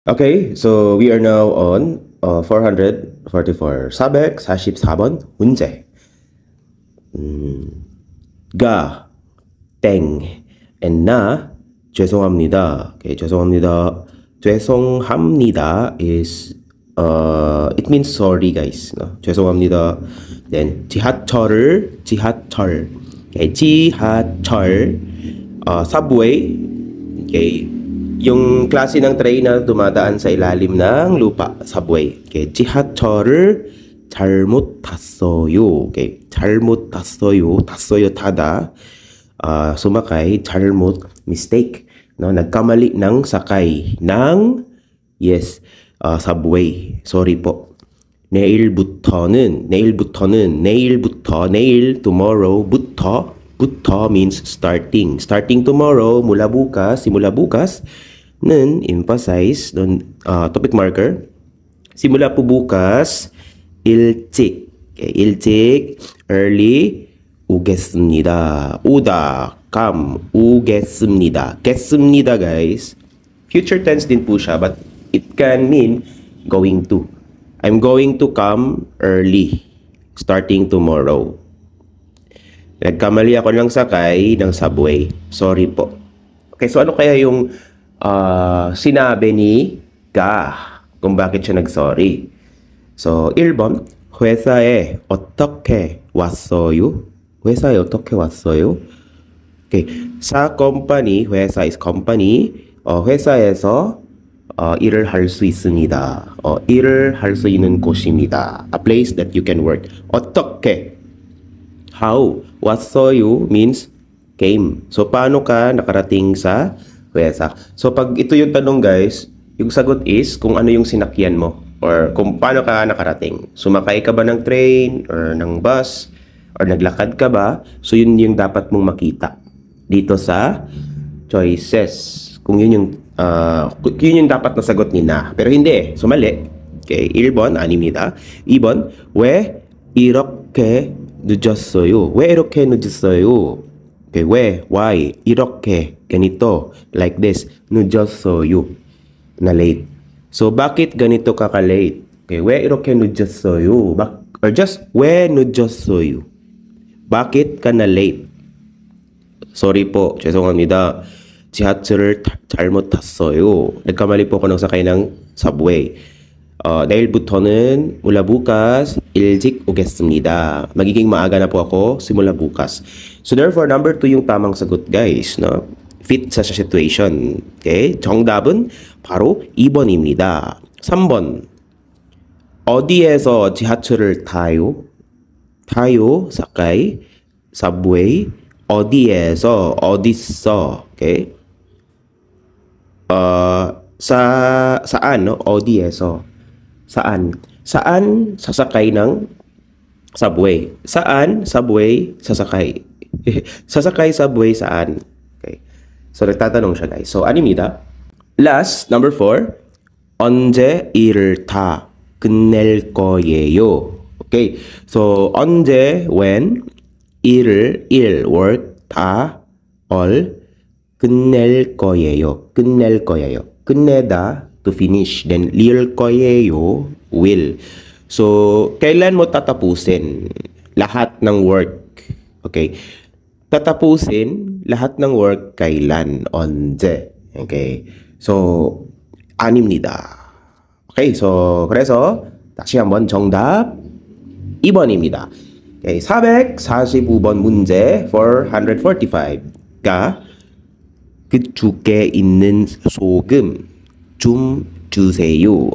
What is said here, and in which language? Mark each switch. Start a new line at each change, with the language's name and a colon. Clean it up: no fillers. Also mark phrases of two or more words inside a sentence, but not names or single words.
English: Okay, so we are now on 444.
Korean: 444번 문제. 가, 땡, and 나, 죄송합니다.
English: Okay, 죄송합니다. 죄송합니다 is it means sorry guys. No?
Korean: 죄송합니다. Then 지하철. Okay, 지하철.
English: Subway. Okay.
Filipino: Yung klase ng train na dumadaan sa ilalim ng lupa,
English: subway.
Korean: Okay, 지하철을 잘못 탔어요. Okay, 잘못 탔어요. 탔어요, 타다.
Filipino: Sumakay, 잘못, mistake. No, nagkamali ng sakay ng, yes, subway. Sorry po.
Korean: 내일부터,
English: tomorrow, buto means starting. Starting tomorrow,
Filipino: mula bukas, simula bukas,
English: emphasize, topic marker.
Filipino: Simula po bukas,
Korean: 일찍. Okay, 일찍, early, 오겠습니다. 오겠습니다. 겠습니다,
English: guys.
Filipino: Future tense din po siya,
English: but it can mean going to. I'm going to come early, starting tomorrow.
Filipino: Nagkamali ako ng sakay ng subway. Sorry po. Okay, so ano kaya yung sinabi ni Ga kung bakit siya nag-sorry?
English: So,
Korean: 1번, 회사에 어떻게 왔어요? 회사에 어떻게 왔어요?
Filipino: Okay, sa company,
English: 회사 is company,
Korean: 회사에서 일을 할 수 있습니다. 일을 할 수 있는 곳입니다.
English: A place that you can work. 어떻게? How? 왔어요 means came. So,
Filipino: paano ka nakarating sa 회사? So, pag ito yung tanong guys, yung sagot is kung ano yung sinakyan mo or kung paano ka nakarating. Sumakay ka ba ng train or ng bus or naglakad ka ba? So, yun yung dapat mong makita dito sa choices. Kung yun yung dapat na sagot ni na. Pero hindi. So, mali.
Korean: Okay. 1번, 아닙니다. 2번, 왜 이렇게 늦었어요? 왜 이렇게 늦었어요? Okay, 왜, why, 이렇게,
Filipino: ganito,
English: like this,
Korean: 늦었어요,
Filipino: na late. So, bakit ganito ka ka-late?
Korean: Okay, 왜 이렇게 늦었어요?
English: Or just,
Korean: 왜 늦었어요?
Filipino: Bakit ka na late? Sorry po,
Korean: 죄송합니다. 지하철을 잘못 탔어요.
Filipino: nagkamali po ako ng sakay ng subway.
Korean: 내일부터는
Filipino: mula bukas,
Korean: 일찍 오겠습니다.
Filipino: magiging maaga na po ako simula bukas.
English: So therefore, number 2
Filipino: yung tamang sagot guys.
English: No? Fit sa situation.
Korean: Okay? 정답은 바로 2번입니다. 3번. 어디에서 지하철을 타요?
Filipino: 타요, sakay, subway.
Korean: 어디에서, 어디서.
English: Okay?
Filipino: Saan, no? 어디에서. Saan? Saan sasakay ng subway? Saan subway sasakay? Sasakay subway saan? Okay. So, nagtatanong siya guys.
Korean: So, 아닙니다.
English: Last, number 4.
Korean: 언제 일을 다 끝낼 거예요? Okay. So, 언제,
English: when, work,
Korean: 다, all, 끝낼 거예요. 끝낼 거예요. 끝내다,
English: to finish. Then,
Korean: 릴 거예요,
English: will. So,
Filipino: kailan mo tatapusin lahat ng work?
English: Okay.
Filipino: Tatapusin lahat ng work kailan?
Korean: 언제. Okay. So, 아닙니다. Okay. So, 그래서 다시 한번 정답 2번입니다. Okay. 445번 문제 445가 그쪽에 있는 소금 좀 주세요.